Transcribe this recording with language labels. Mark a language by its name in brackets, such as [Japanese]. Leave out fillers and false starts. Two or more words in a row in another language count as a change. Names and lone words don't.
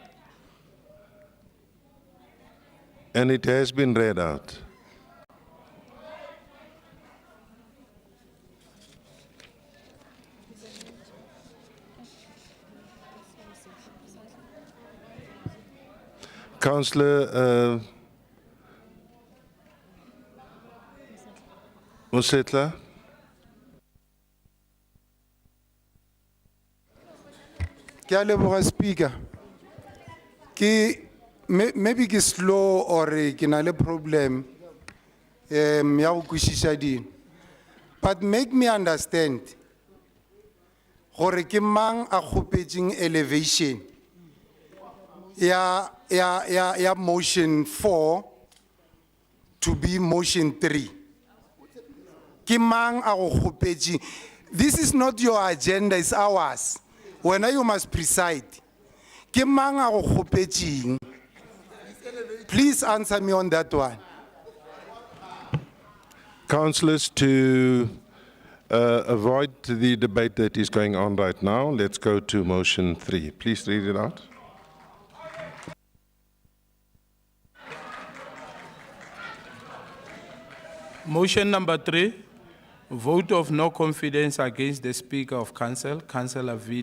[English] And it has been read out. Councillor Mosetla. [Tswana] Ke a leboga speaker. Maybe ke slow or ke na le problem ya go kwishisha dino. [English] But make me understand [Tswana] gore ke mang a khopetseng [English] elevation ya motion 4 to be motion 3. [Tswana] Ke mang a go khopetseng? [English] This is not your agenda, it's ours. When you must preside. [Tswana] Ke mang a go khopetseng? [English] Please answer me on that one. Councillors, to avoid the debate that is going on right now, let's go to motion 3. Please read it out. Motion number 3, vote of no confidence against the Speaker of Council, Councillor V.